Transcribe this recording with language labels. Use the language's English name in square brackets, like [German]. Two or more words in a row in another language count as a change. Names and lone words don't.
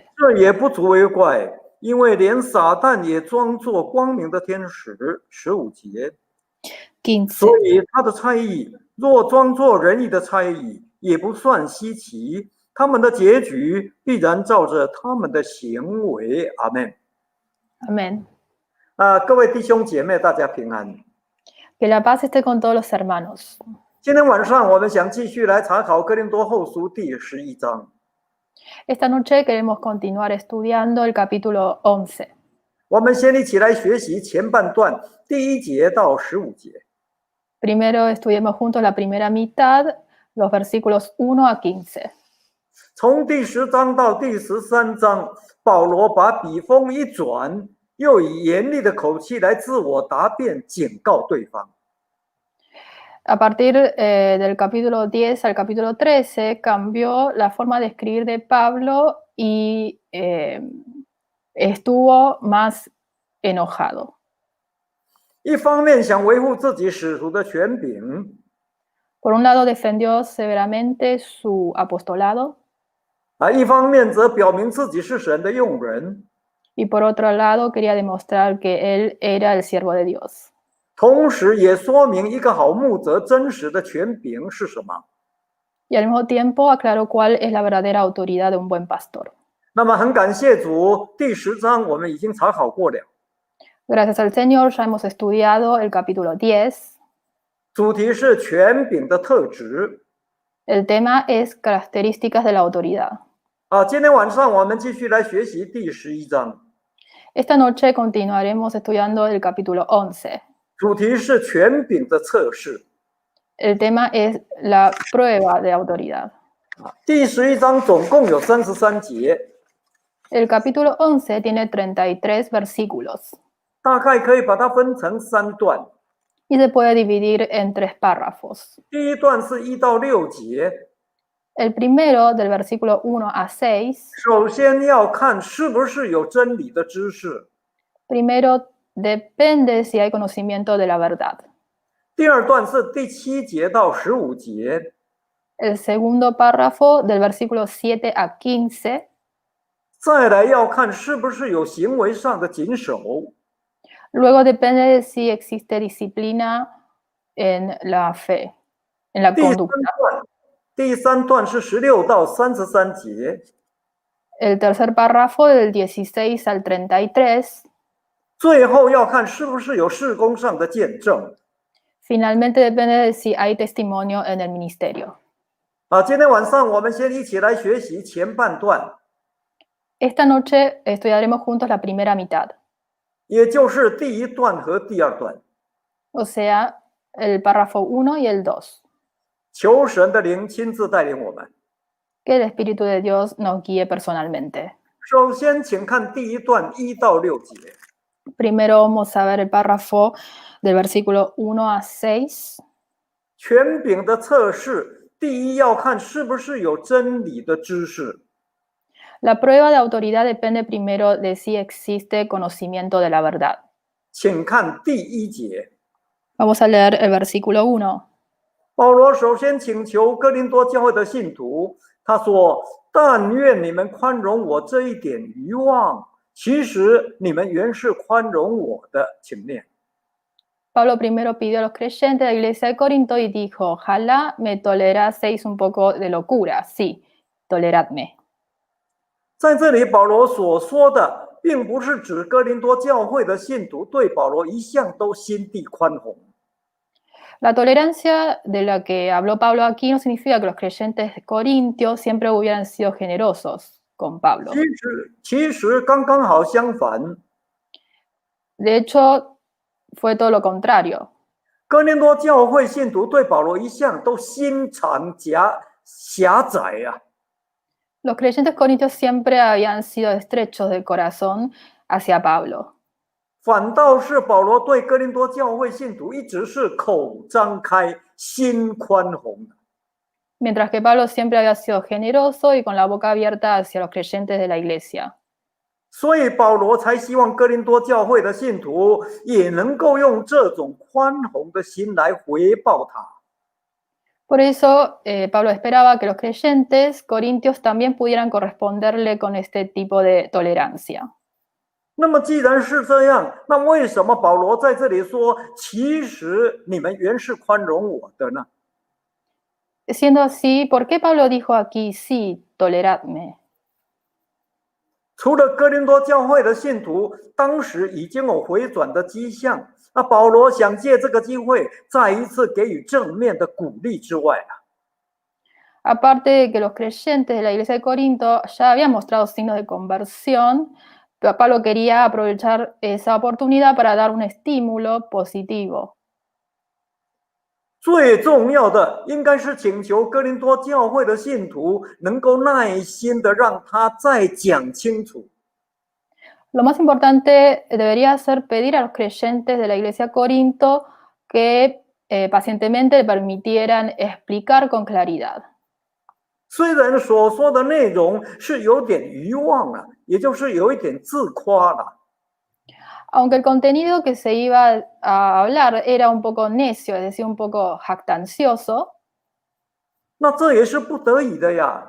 [Chinese] 这也不足为怪，因为连撒旦也装作光明的天使。15节， 15. 所以他的差役若装作仁义的差役，也不算稀奇，他们的结局必然照着他们的行为。阿们。 [Spanish] Amén. [Chinese] 各位弟兄姐妹，大家平安。 [Spanish] Que la paz esté con todos los hermanos. [Chinese] 今天晚上我们想继续来查考哥林多后书第11章。 [Spanish] Esta noche queremos continuar estudiando el capítulo 11. [Chinese] 我们先一起来学习前半段第1节到15节。 [Spanish] Primero estudiemos juntos la primera mitad, los versículos 1 a 15. [Chinese] 从第10章到第13章，保罗把笔锋一转，又以严厉的口气来自我答辩，警告对方。 [Spanish] A partir del capítulo 10 al capítulo 13 cambió la forma de escribir de Pablo y estuvo más enojado. [Chinese] 一方面想维护自己使徒的权柄， [Spanish] Por un lado defendió severamente su apostolado [Chinese] 一方面则表明自己是神的用人， [Spanish] y por otro lado quería demostrar que él era el siervo de Dios. [Chinese] 同时也说明一个好牧者真实的权柄是什么。 [Spanish] Y al mismo tiempo aclaró cuál es la verdadera autoridad de un buen pastor. [Chinese] 那么很感谢主，第10章我们已经查考过了， [Spanish] Gracias al Señor ya hemos estudiado el capítulo 10. [Chinese] 主题是权柄的特质。 [Spanish] El tema es características de la autoridad. [Chinese] 今天晚上我们继续来学习第11章， [Spanish] Esta noche continuaremos estudiando el capítulo 11. [Chinese] 主题是权柄的测试。 [Spanish] El tema es la prueba de autoridad. [Chinese] 第11章总共有33节， [Spanish] El capítulo 11 tiene 33 versículos [Chinese] 大概可以把它分成3段。 [Spanish] y se puede dividir en 3 párrafos. [Chinese] 第一段是1到6节， [Spanish] El primero, del versículo 1 a 6, [Chinese] 首先要看是不是有真理的知识。 [Spanish] primero depende si hay conocimiento de la verdad. [Chinese] 第二段是第7节到15节， [Spanish] El segundo párrafo, del versículo 7 a 15, [Chinese] 再来要看是不是有行为上的谨守。 [Spanish] luego depende de si existe disciplina en la fe, en la [Chinese] 第三 [Spanish] conducta. [Chinese] 段，第3段是16到33节， [Spanish] El tercer párrafo, del 16 al 33, [Chinese] 最后要看是不是有事工上的见证。 [Spanish] finalmente depende de si hay testimonio en el ministerio. [Chinese] 今天晚上我们先一起来学习前半段， [Spanish] Esta noche estudiaremos juntos la primera mitad, [Chinese] 也就是第1段和第2段。 [Spanish] o sea, el párrafo 1 y el 2. [Chinese] 求神的灵亲自带领我们。 [Spanish] Que el Espíritu de Dios nos guíe personalmente. [Chinese] 首先，请看第1段1到6节。 [Spanish] Primero vamos a ver el párrafo del versículo 1 a 6. [Chinese] 权柄的测试，第一要看是不是有真理的知识。 [Spanish] La prueba de autoridad depende primero de si existe conocimiento de la verdad. [Chinese] 请看第一节。 [Spanish] Vamos a leer el versículo 1. [Chinese] 保罗首先请求哥林多教会的信徒，他说：“但愿你们宽容我这一点愚妄，其实你们原是宽容我的。” 请念。 [Spanish] Pablo primero pidió a los creyentes de la iglesia de Corinto y dijo: Ojalá me toleraseis un poco de locura. Sí, toleradme. [Chinese] 在这里，保罗所说的，并不是指哥林多教会的信徒对保罗一向都心地宽宏。 [Spanish] La tolerancia de la que habló Pablo aquí no significa que los creyentes de Corintios siempre hubieran sido generosos con Pablo. [Chinese] 其实刚刚好相反。 [Spanish] De hecho, fue todo lo contrario. [Chinese] 哥林多教会信徒对保罗一向都心肠狭窄啊。 [Spanish] Los creyentes corintios siempre habían sido estrechos de corazón hacia Pablo. [Chinese] 反倒是保罗对哥林多教会信徒一直是口张开、心宽宏的。 [Spanish] Mientras que Pablo siempre había sido generoso y con la boca abierta hacia los creyentes de la iglesia. [Chinese] 所以保罗才希望哥林多教会的信徒也能够用这种宽宏的心来回报他。 [Spanish] Por eso, Pablo esperaba que los creyentes corintios también pudieran corresponderle con este tipo de tolerancia. [Chinese] 那么既然是这样，那为什么保罗在这里说，其实你们原是宽容我的呢？ [Spanish] Siendo así, ¿por qué Pablo dijo aquí, sí, toleradme? [Chinese] 除了哥林多教会的信徒当时已经有回转的迹象，那保罗想借这个机会再一次给予正面的鼓励之外啊， [Spanish] Aparte de que los creyentes de la iglesia de Corinto ya habían mostrado signos de conversión, Pablo quería aprovechar esa oportunidad para dar un estímulo positivo. [Chinese] 最重要的应该是请求哥林多教会的信徒能够耐心的让他再讲清楚。 [Spanish] Lo más importante debería ser pedir a los creyentes de la iglesia de Corinto que pacientemente le permitieran explicar con claridad. [Chinese] 虽然所说的内容是有点愚妄啊，也就是有一点自夸了。 [Spanish] Aunque el contenido que se iba a hablar era un poco necio, es decir, un poco jactancioso, [Chinese] 那这也是不得已的呀，